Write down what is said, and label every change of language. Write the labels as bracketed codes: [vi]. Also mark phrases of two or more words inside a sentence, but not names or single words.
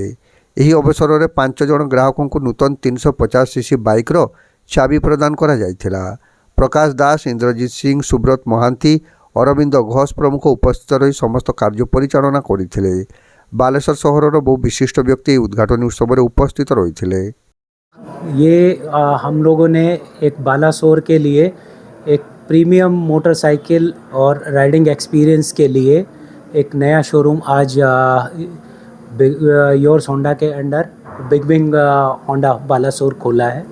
[or] ଏହି ଅବସରରେ 5 ଜଣ ଗ୍ରାହକଙ୍କୁ ନୂତନ 350 ସିସି ବାଇକ୍ର ଚାବି ପ୍ରଦାନ କରାଯାଇଥିଲା। ପ୍ରକାଶ ଦାସ, ଇନ୍ଦ୍ରଜିତ ସିଂ, ସୁବ୍ରତ ମହାନ୍ତି, ଅରବିନ୍ଦ ଘୋଷ ପ୍ରମୁଖ ଉପସ୍ଥିତ ରହି ସମସ୍ତ କାର୍ଯ୍ୟ ପରିଚାଳନା କରିଥିଲେ। ବାଲେଶ୍ୱର ସହରର ବହୁ ବିଶିଷ୍ଟ ବ୍ୟକ୍ତି ଏହି ଉଦ୍ଘାଟନୀ ଉତ୍ସବରେ ଉପସ୍ଥିତ ରହିଥିଲେ। [hi] ये हम लोगों ने एक बालासोर के लिए एक प्रीमियम मोटरसाइकिल और राइडिंग एक्सपीरियंस के लिए एक नया शोरूम आज योर्स होंडा के अंडर बिग विंग होंडा बालासोर खोला है।